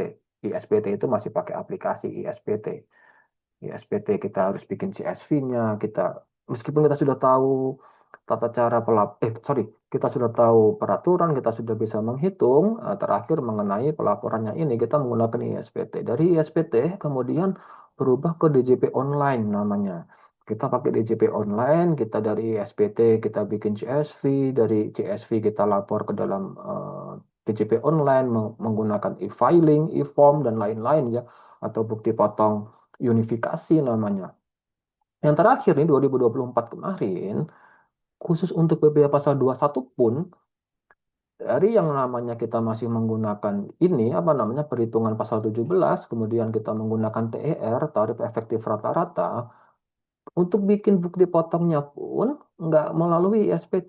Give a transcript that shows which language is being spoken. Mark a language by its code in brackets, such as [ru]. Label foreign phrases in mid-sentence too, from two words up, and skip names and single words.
[id] ISPT itu masih pakai aplikasi ISPT. ISPT kita harus bikin CSV-nya, kita meskipun kita sudah tahu tata cara kita sudah tahu peraturan, kita sudah bisa menghitung, terakhir mengenai pelaporannya ini kita menggunakan ISPT. Dari ISPT kemudian berubah ke DJP online namanya. Kita pakai DJP online, kita dari ISPT kita bikin CSV, dari CSV kita lapor ke dalam DJP online menggunakan e-filing, e-form dan lain-lain ya, atau bukti potong unifikasi namanya. Yang terakhir nih 2024 kemarin, khusus untuk PPh pasal 21 pun, dari yang namanya kita masih menggunakan ini, apa namanya, perhitungan pasal 17, kemudian kita menggunakan TER, tarif efektif rata-rata, untuk bikin bukti potongnya pun nggak melalui SPT.